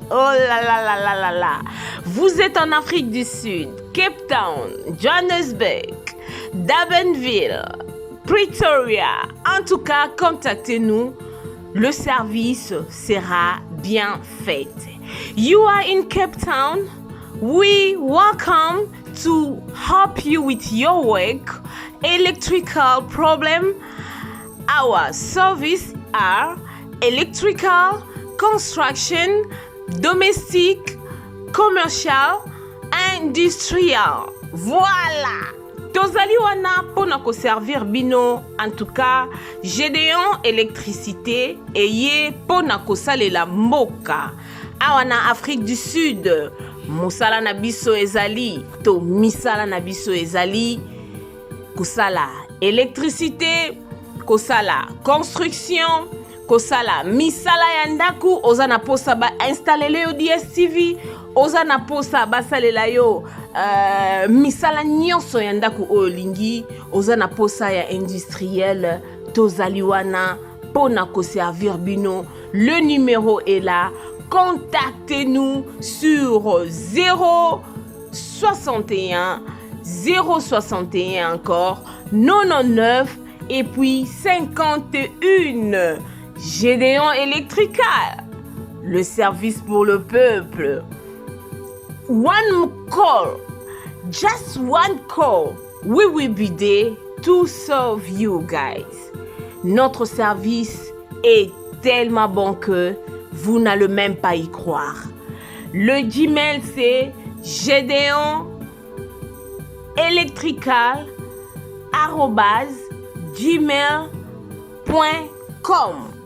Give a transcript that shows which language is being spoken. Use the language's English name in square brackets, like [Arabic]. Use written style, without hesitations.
[French] Oh là là là là là là. Vous êtes en Afrique du Sud, Cape Town, Johannesburg, Durbanville, Pretoria. En tout cas, contactez-nous. Le service sera bien fait. [English] You are in Cape Town. We welcome to help you with your work, electrical problem. Our service are electrical, construction, domestic, commercial, industrial. [Lingala] Voilà. Tozali wana pona ko servir bino. [French] En tout cas, [Lingala] Gédéon électricité eye pona ko salela mboka. Awana Afrique du Sud. Mosala na biso ezali to misala na biso ezali kosala électricité, kosala construction, kosala misala ya ndaku, oza na posa ba installer yo DSTV, oza na posa ba salela yo misala nyonso ya ndaku olingi, oza na posa ya industriel, tozali wana pona ko servir bino. [French] Le numéro est là. Contactez-nous sur 061 061 encore 99 et puis 51. Gédéon Electrical, le service pour le peuple. [English] One call, just one call, we will be there to serve you guys. [French] Notre service est tellement bon que vous n'allez même pas y croire. Le Gmail, c'est gédéon-electrical@gmail.com.